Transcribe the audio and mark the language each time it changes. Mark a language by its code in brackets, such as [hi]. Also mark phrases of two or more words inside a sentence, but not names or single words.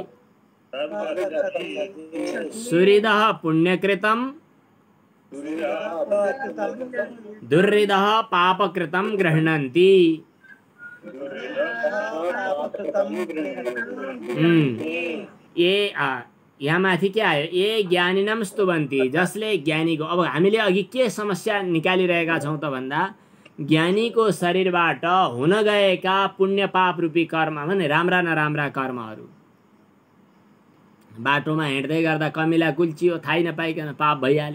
[sa] सुहृदः पुण्यकृतं दुर्हृदः पापकृतं गृह्णन्ति। [ne] ये यहाँ माथि के आयो, [sa] ये ज्ञानिनं स्तुवन्ति, [ne] जसले ज्ञानीको। अब हामीले अघि के समस्या निकालिरहेका छौँ त भन्दा ज्ञानीको शरीरबाट हुन गएका पुण्य पाप रूपी कर्म भने राम्रा नराम्रा कर्महरू, बाटोमा हिँड्दै गर्दा कमिला कुल्चियो, थाहै नपाइकन पाप भइहाल्यो।